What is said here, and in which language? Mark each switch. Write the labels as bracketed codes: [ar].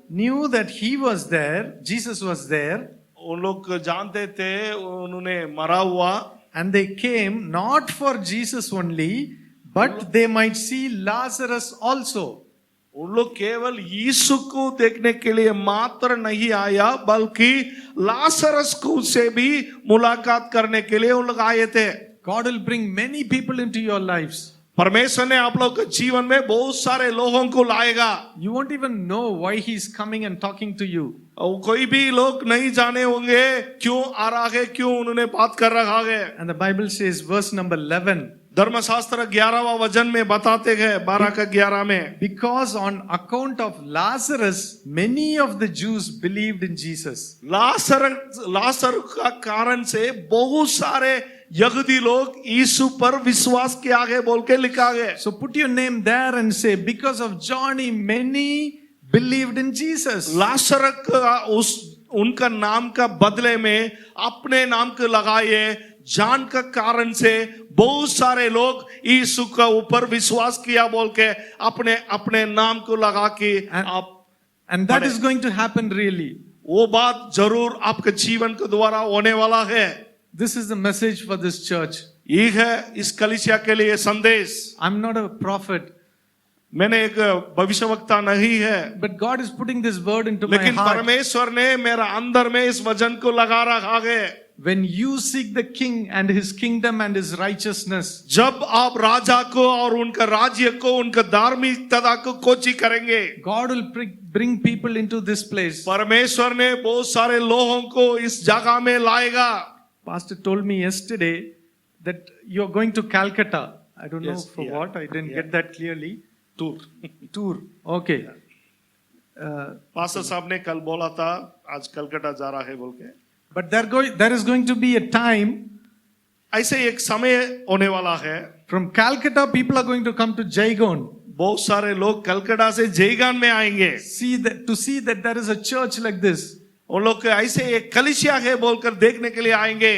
[en] knew that he was there, Jesus was there, [hi] उन लोग जानते थे उन्होंने मरा हुआ, [en] and they came not for Jesus only, but they might see Lazarus also. [hi] उन लोग केवल यीशु को देखने के लिए मात्र नहीं आया, बल्कि लाजरस को से भी मुलाकात करने के लिए उन लोग आए थे। [en] God will bring many people into your lives. [hi] परमेश्वर ने आप लोग के जीवन में बहुत सारे लोगों को लाएगा। [en] You won't even know why he is coming and talking to you. [hi] और कोई भी लोग नहीं जाने होंगे क्यों आ रहा है, क्यों उन्होंने बात कर रहा है। [en] And the Bible says, verse number 11, [hi] धर्मशास्त्र 11वां वचन में बताते हैं 12 का 11 में, [en] because on account of Lazarus, many of the Jews believed in Jesus. [hi] लाजर का कारण से बहुत सारे यहूदी लोग यीशु पर विश्वास किया है बोल के लिखा है। [en] So put your name there and say, because of Johnny, many believed in Jesus. [hi] लाजर का उनका नाम का बदले में अपने नाम को लगाए, जान का कारण से बहुत सारे लोग यीशु का ऊपर विश्वास किया बोल के अपने अपने नाम को लगा के आप [en] And that is going to happen really. [hi] वो बात जरूर आपके जीवन के द्वारा होने वाला है। [en] This is the message for this church. [hi] ये है इस कलीसिया के लिए संदेश। [en] I'm not a prophet, [hi] मैंने एक भविष्यवक्ता नहीं है, [en] but God is putting this word into my [hi] लेकिन [en] heart. [hi] परमेश्वर ने मेरा अंदर में इस वचन को लगा रखा है। [en] When you seek the king and his kingdom and his righteousness, [hi] जब आप राजा को और उनका राज्य को, उनका धार्मिकता को खोजी करेंगे, [en] God will bring people into this place. [hi] परमेश्वर ने बहुत सारे लोगों को इस जगह में लाएगा। [en] Pastor told me yesterday that you're going to Calcutta. I don't know Yes, for yeah. what. I didn't Yeah. get that clearly. Tour Tour. Okay. [hi] Pastor साहब ने कल बोला था आज कलकत्ता जा रहा है बोल के। [en] But there is going to be a time [hi] ऐसे एक समय होने वाला है, [en] from Calcutta, people are going to come to Jaigon. [hi] बहुत सारे लोग कलकत्ता से जयगान में आएंगे, [en] To see that there is a church like this. [hi] उन लोग के ऐसे एक कलीसिया है बोलकर देखने के लिए आएंगे,